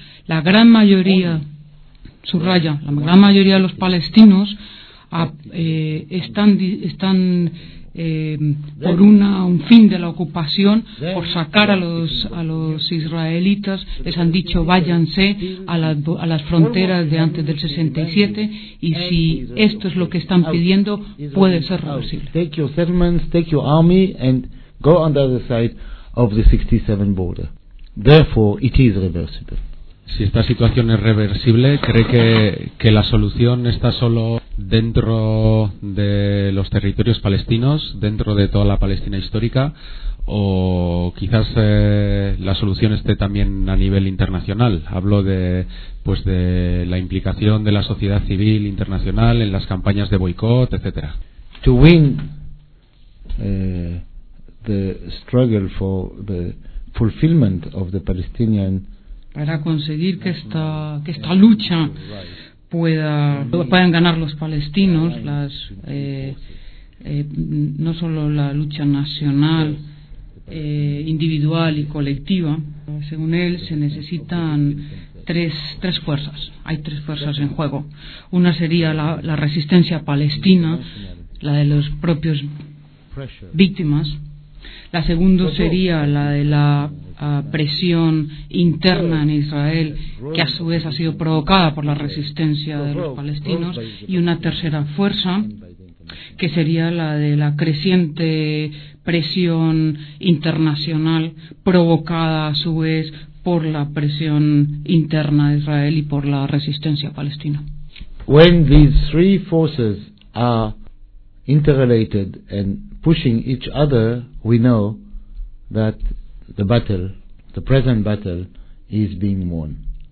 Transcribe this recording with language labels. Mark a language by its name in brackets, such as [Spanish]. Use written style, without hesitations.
[Spanish] La gran mayoría, subraya, la gran mayoría de los palestinos están por un fin de la ocupación, por sacar a los israelitas. Les han dicho váyanse a las fronteras de antes del 67, y si esto es lo que están pidiendo, puede ser reversible. [English] Take your settlements, take your army and go on the other side of the 67 border. Therefore it is reversible. [Spanish] Si esta situación es reversible, ¿cree que la solución está solo dentro de los territorios palestinos, dentro de toda la Palestina histórica, o quizás la solución esté también a nivel internacional? Hablo de la implicación de la sociedad civil internacional en las campañas de boicot, etcétera. [English] To win the struggle for the fulfillment of the Palestinian, [Spanish] para conseguir que esta lucha puedan ganar los palestinos, no solo la lucha nacional, individual y colectiva. Según él, se necesitan tres fuerzas. Hay tres fuerzas en juego. Una sería la resistencia palestina, la de los propios víctimas. La segunda sería la de la presión interna en Israel, que a su vez ha sido provocada por la resistencia de los palestinos, y una tercera fuerza, que sería la de la creciente presión internacional, provocada a su vez por la presión interna de Israel y por la resistencia palestina. [English] When these three forces are interrelated and pushing each other, we know that the battle, the present battle, is being won.